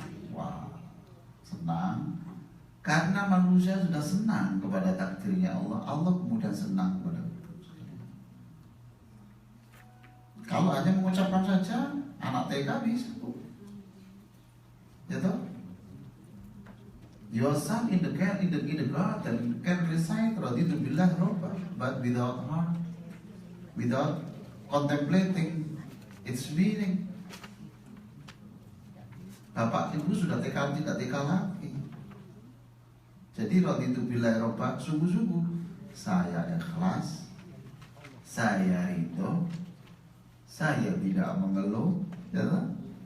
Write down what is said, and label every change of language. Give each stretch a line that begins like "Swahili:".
Indonesian: Wah, senang. Karena manusia sudah senang kepada takdirnya Allah, Allah kemudian senang kepada kita. Kalau hanya mengucapkan saja, anak TK bisa, ya toh?
English: Your son in the garden can recite
Arabic: Raditu billah Rabbah,
English: but without heart, without contemplating its meaning.
Indonesian: Bapak ibu sudah TK tidak TK lagi. Jadi
Arabic: Raditu billah Rabbah,
Indonesian: sungguh-sungguh saya ikhlas, saya ridho, saya tidak mengeluh, ya toh?